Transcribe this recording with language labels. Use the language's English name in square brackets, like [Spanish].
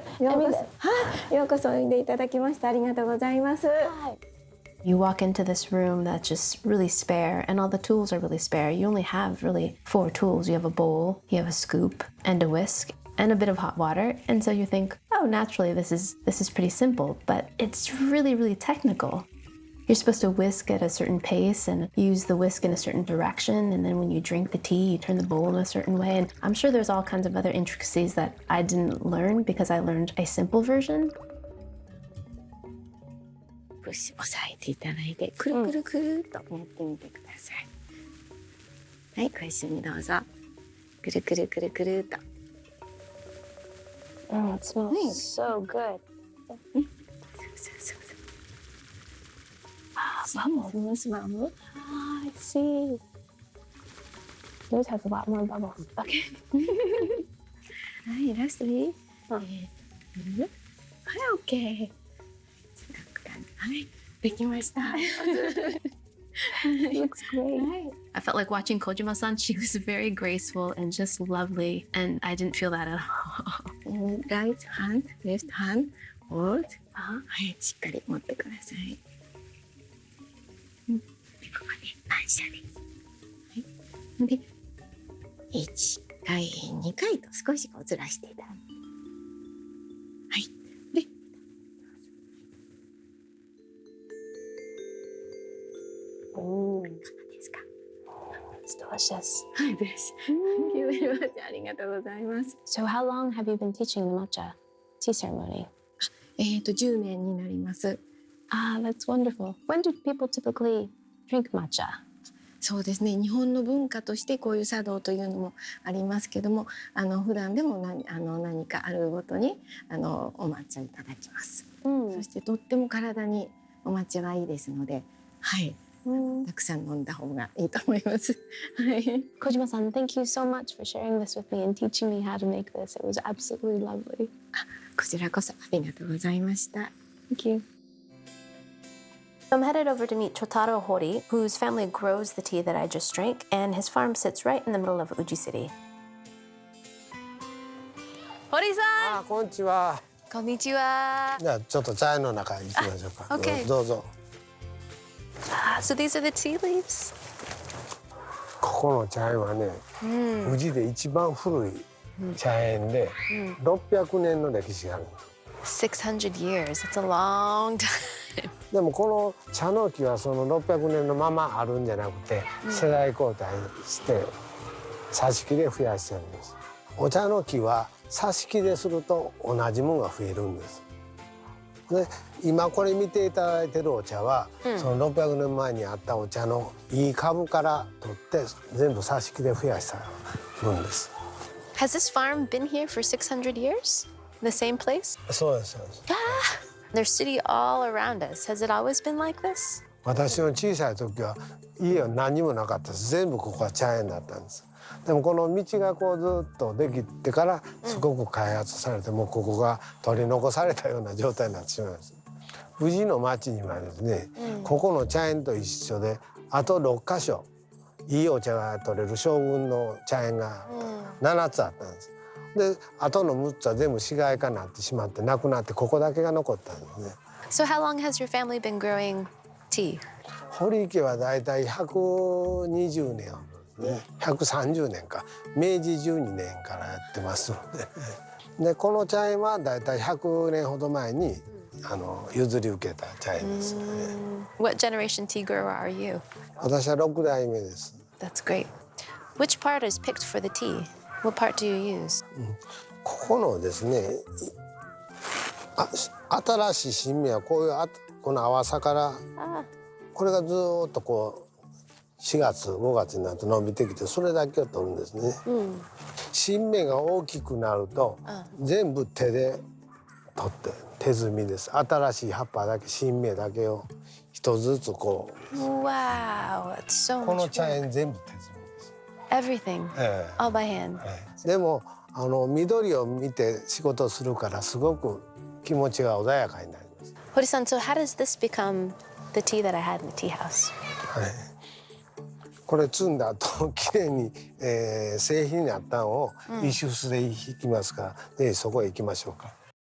[Japanese] ようこそおいでいただきましてありがとうございます。 [English] You walk into this room that's just really spare, and all the tools are really spare. You only have really 4 tools. You have a bowl, you have a scoop, and a whisk, and a bit of hot water. And so you think, oh, naturally this is pretty simple, but it's really, really technical. You're supposed to whisk at a certain pace and use the whisk in a certain direction, and then when you drink the tea, you turn the bowl in a certain way. And I'm sure there's all kinds of other intricacies that I didn't learn because I learned a simple version. [Japanese] 押さえていただいて、くるくるくるっとやってみてください。はい、ご一緒にどうぞ。くるくるくるくるっと。 [English] Oh, it smells so good. Bubbles. Ah, I see. Yours has a lot more bubbles. [Japanese] Okay. はい、ラストに。はい、OK。はい、できました。 [English] Looks great. I felt like watching Kojima-san. She was very graceful and just lovely, and I didn't feel that at all. Right hand, left hand, hold. [Japanese] はい、しっかり持ってください。ここで反射です。はい。で、1回、2回と少しこうずらしていただいて。はい。で、いかがですか？ [English] It's delicious. Hi, delicious. Thank you very much. [Japanese] ありがとうございます。 [English] So how long have you been teaching the matcha tea ceremony? [Japanese] 10年になります。 [English] Ah, that's wonderful. When do people typically drink matcha? [Japanese] そうですね。日本の文化としてこういう茶道というのもありますけども、普段でも何かあるごとにお抹茶いただきます。そしてとっても体にお抹茶はいいですので、はい。たくさん飲んだ方がいいと思います。はい。 [English] Kojima-san, thank you so much for sharing this with me and teaching me how to make this. It was absolutely lovely. [Japanese] こちらこそありがとうございました。 [English] Thank you. I'm headed over to meet Chotaro Hori, whose family grows the tea that I just drank, and his farm sits right in the middle of Uji City. Hori-san! [Japanese] こんにちは。こんにちは。じゃあちょっと茶園の中に行きましょうか。 [English] Okay. [Japanese] どうぞ。 [English] So these are the tea leaves? [Japanese] ここの茶園はね、宇治で一番古い茶園で、600年の歴史がある。 [English] 600 years. It's a long time. time. [Japanese] でもこの茶の木はその600年のままあるんじゃなくて、世代交代して挿し木で増やしてるんです。お茶の木は挿し木ですると同じものが増えるんです。で今これ見ていただいてるお茶は、その600年前にあったお茶のいい株から取って全部挿し木で増やした分です。 [English] Has this farm been here for 600 years? The same place? [Japanese] そうです、そうです。 [English] There's city all around us. Has it always been like this? [Japanese] 私の小さい時は家は何にもなかったです。全部ここは茶園だったんです。でもこの道がこうずっとできてからすごく開発されて、もうここが取り残されたような状態になってしまいます。富士の町にはですね、ここの茶園と一緒であと6カ所いいお茶が取れる将軍の茶園が7つあったんです。であとの6つは全部市街化になってしまってなくなって、ここだけが残ったんですね。 [English] So how long has your family been growing tea? [Japanese] 堀家はだいたい120年、ね、130年か、明治12年からやってますのででこの茶園はだいたい100年ほど前に譲り受けた茶園ですよね。 [English] What generation tea grower are you? [Japanese] 私は6代目です。 [English] That's great. Which part is picked for the tea? What part do you use? [Japanese] ここのですね、新しい新芽はこういうこの淡さからこれがずっとこう4月5月になると伸びてきて、それだけを取るんですね。新芽が大きくなると全部手で取って手摘みです。新しい葉っぱだけ、新芽だけを一つずつこう。 [English] Wow, that's so [Japanese] この [English] much [Japanese] 茶 [English] work. [Japanese] 園全部手摘みです。 [English] Everything, all by hand. [Japanese] でも緑を見て仕事をするからすごく気持ちが穏やかになります。 [English] Hori-san, so how does this become the tea that I had in the tea house? [Japanese] はい。これ摘んだ後きれいに、製品になったのを石臼で引きますから、でそこへ行きましょうか。